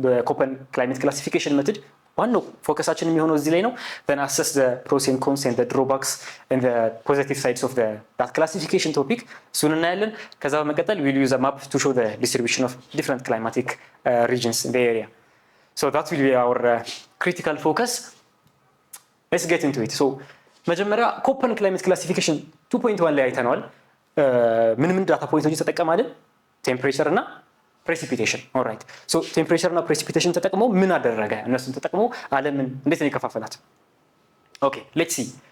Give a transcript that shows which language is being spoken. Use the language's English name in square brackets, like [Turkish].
[Amharic] ኮፐን ክላይሜት ክላሲፊኬሽን ሜቶድ ዋናው ፎከሳችን የሚሆነው እዚህ ላይ ነው። [English] then assess the pros and cons and the drawbacks and the positive sides of that classification topic [Amharic] እሱን እናያለን። ከዛ በመቀጠል [English] we'll use a map to show the distribution of different climatic regions in the area. So that will be our critical focus. Let's get into it. [Amharic] So መጀመሪያ ኮፐን ክላይሜት ክላሲፊኬሽን 2.1 ላይ አይተነዋል። ምን ዳታ ፖይንቶች ተጠቀማለን? ቴምፕሬቸር እና [English] precipitation. All right. So temperature [Amharic] እና [English] precipitation [Amharic] ተጠቅሞ ምን አደረገ? እነሱን ተጠቅሞ ዓለምን እንዴት ነው የከፋፈላት? [English] Okay, let's see.